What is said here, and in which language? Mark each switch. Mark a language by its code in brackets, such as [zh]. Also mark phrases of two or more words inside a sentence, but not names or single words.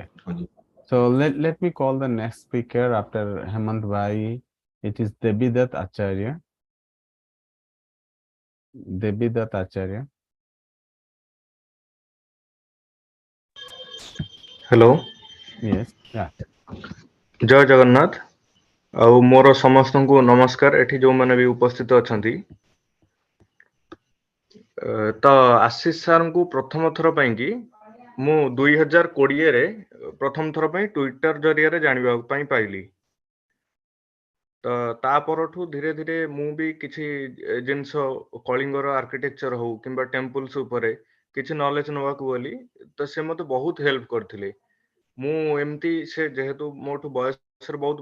[en] So let me call the next speaker after Hemant bhai. It is Debidat Acharya. Debidat Acharya. Hello. Yes. Yeah. [or] ଜୟ ଜଗନ୍ନାଥ ଆଉ ମୋର ସମସ୍ତଙ୍କୁ ନମସ୍କାର ଏଠି ଯୋଉମାନେ ବି ଉପସ୍ଥିତ ଅଛନ୍ତି ତ ଆଶିଷ ସାରଙ୍କୁ ପ୍ରଥମ ଥର ପାଇଁ କି ମୁଁ 2020 ରେ ପ୍ରଥମ ଥର ପାଇଁ ଟ୍ୱିଟର ଜରିଆରେ ଜାଣିବା ପାଇଁ ପାଇଲି ତ ତା ପରଠୁ ଧୀରେ ଧୀରେ ମୁଁ ବି କିଛି ଜିନିଷ କଳିଙ୍ଗର ଆର୍କିଟେକ୍ଚର ହଉ କିମ୍ବା ଟେମ୍ପଲ୍ସ ଉପରେ କିଛି ନଲେଜ ନେବାକୁ ବୋଲି ତ ସେ ମୋତେ ବହୁତ ହେଲ୍ପ କରିଥିଲେ ମୁଁ ଏମିତି ସେ ଯେହେତୁ ମୋଠୁ ବୟସରେ ବହୁତ